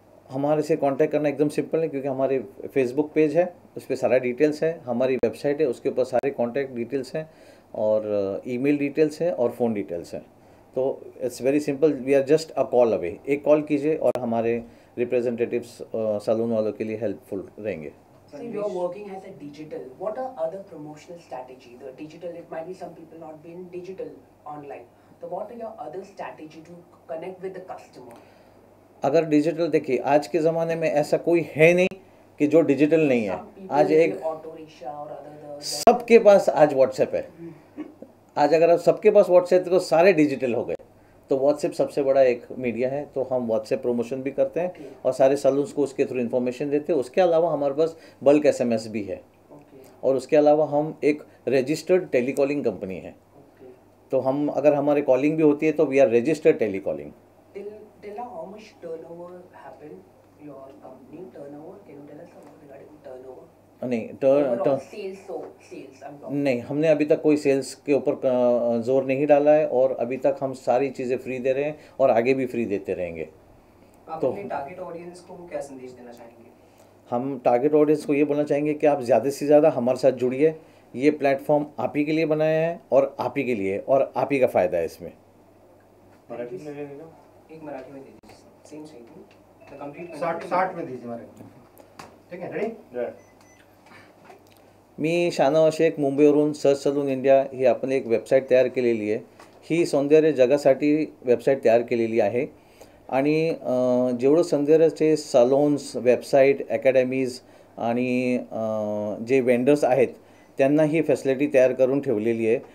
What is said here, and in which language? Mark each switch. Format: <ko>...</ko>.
<hi>हमारे से कांटेक्ट करना एकदम सिंपल है, क्योंकि हमारे फेसबुक पेज है, उस पर सारा डिटेल्स है। हमारी वेबसाइट है, उसके ऊपर सारे कांटेक्ट डिटेल्स हैं और ईमेल डिटेल्स हैं और फ़ोन डिटेल्स हैं। तो</hi> <en>It's very simple, we are just a call away.</en> <hi>एक कॉल कीजिए और हमारे रिप्रेजेंटेटिव्स सैलून वालों के लिए हेल्पफुल रहेंगे।</hi> <en>So you're working as a digital. What are other promotional strategy? The digital, it might be some people not being digital online. So what are your other strategy to connect with the customer?</en> <hi>अगर digital देखिए, आज के ज़माने में ऐसा कोई है नहीं कि जो डिजिटल नहीं है। आज एक ऑटो रिक्शा और अदर सबके पास आज व्हाट्सएप है। आज अगर आप सबके पास व्हाट्सएप है तो सारे डिजिटल हो गए। तो व्हाट्सएप सबसे बड़ा एक मीडिया है। तो हम व्हाट्सएप प्रमोशन भी करते हैं और सारे सैलून्स को उसके थ्रू इन्फॉर्मेशन देते हैं। उसके अलावा हमारे पास बल्क SMS भी है और उसके अलावा हम एक रजिस्टर्ड टेलीकॉलिंग कंपनी है। तो हम अगर हमारे कॉलिंग भी होती है तो</hi> <en>We are registered telecalling. Till now, how much turnover happened? Your company turnover? Can you tell us about regarding turnover?</en> <hi>नहीं,</hi> <en>Overall sales, sales. I'm talking.</en> <hi>नहीं, हमने अभी तक कोई सेल्स के ऊपर जोर नहीं डाला है और अभी तक हम सारी चीज़ें फ्री दे रहे हैं और आगे भी फ्री देते रहेंगे। आप तो अपने टारगेट ऑडियंस को क्या संदेश देना चाहेंगे? हम टारगेट ऑडियंस को ये बोलना चाहेंगे कि आप ज़्यादा से ज़्यादा हमारे साथ जुड़िए। ये प्लेटफॉर्म आप ही के लिए बनाया है और आप ही के लिए, और आप ही का फ़ायदा है इसमें। एक मराठी में दे दीजिए,</hi> <en>same thing, complete</en> <hi>60 में दीजिए हमारे। ठीक है, रेडी?</hi> <mr>मी शानवा शेख, मुंबईवरून सर्च सलून इंडिया ही आपण एक वेबसाईट तयार केलेली आहे। ही सौंदर्य जगासाठी वेबसाईट तयार केलेली आहे आणि जेवढं सौंदर्याचे सलोन्स, वेबसाईट, अकॅडमीज आणि जे वेंडर्स आहेत त्यांना ही फॅसिलिटी तयार करून ठेवलेली आहे।</mr>